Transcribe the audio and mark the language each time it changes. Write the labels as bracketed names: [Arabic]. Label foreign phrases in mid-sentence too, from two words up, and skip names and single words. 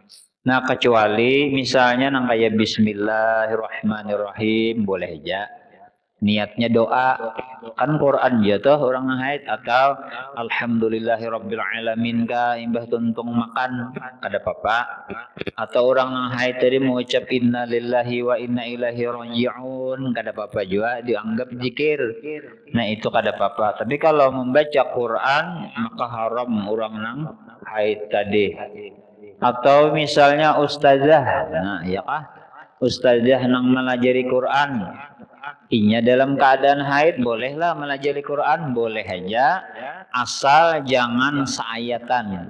[Banjar] Nah, kecuali misalnya nang kayak Bismillahirrahmanirrahim boleh aja. Niatnya doa, kan Quran ya toh orang nang haid, atau Alhamdulillahirrabbilalamin kah imbah tuntung makan kada apa-apa. Atau orang nang haid tadi mengucap [Arabic] إنا لله وإنا إليه راجعون [Banjar] kada apa-apa juga, dianggap zikir. Nah, itu kada apa-apa. Tapi kalau membaca Quran maka haram orang nang haid tadi. Atau misalnya ustazah, nah ya kah? Ustazah nang melajari Quran, inya dalam keadaan haid bolehlah melajari Quran, boleh aja, asal jangan seayatan.